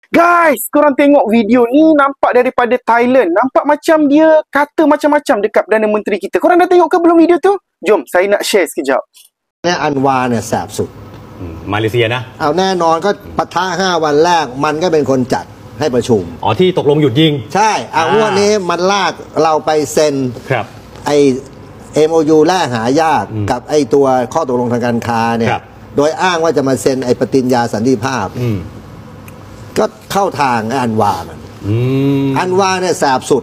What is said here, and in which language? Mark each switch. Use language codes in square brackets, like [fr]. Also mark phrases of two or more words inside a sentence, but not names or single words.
[ms] Guys, korang tengok video ni nampak daripada Thailand. Nampak macam dia kata macam-macam dekat Perdana Menteri kita. Korang dah tengok ke belum video tu? Jom, saya nak share sekejap. [th] เนี่ยอันวาเนี่ยแสบสุด มาเลเซียนะ เอาแน่นอนก็ปะทะ5 วันแรกมันก็เป็นคนจัดให้ประชุม อ๋อที่ตกลงหยุดยิง ใช่วันนี้มันลากเราไปเซ็น ครับ ไอ MOU แลกหายากกับไอตัวข้อตกลงทางการค้าเนี่ยโดยอ้างว่าจะมาเซ็นไอปฏิญญาสันติภาพก็เข้าทางอันวามันอันวาเนี่ยแสบสุด